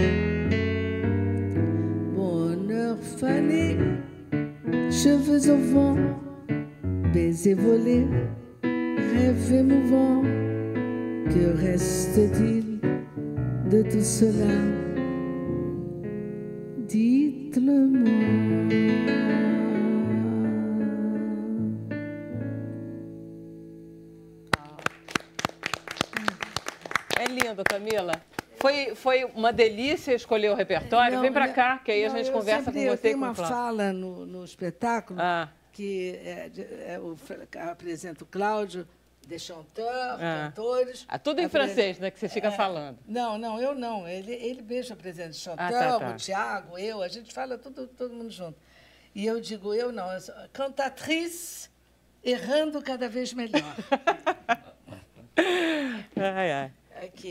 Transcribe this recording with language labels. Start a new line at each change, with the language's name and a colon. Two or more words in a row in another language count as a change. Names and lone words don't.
French: Bonheur fané, cheveux au vent, baisers volés, rêve émouvant. Que reste-t-il de tout cela? Dites-le-moi.
Portuguese: É lindo, Camila. Foi uma delícia escolher o repertório. Vem para cá, que aí a gente conversa com você. Eu tenho uma fala no espetáculo que apresenta o Cláudio,
French: des chanteurs,
Portuguese: cantores. Tudo em francês, né, que você fica falando. Não, eu não. Ele mesmo apresenta chanteur, o Tiago, eu, a gente fala todo mundo junto. E eu digo, eu não, eu sou cantatriz errando cada vez melhor. Aqui.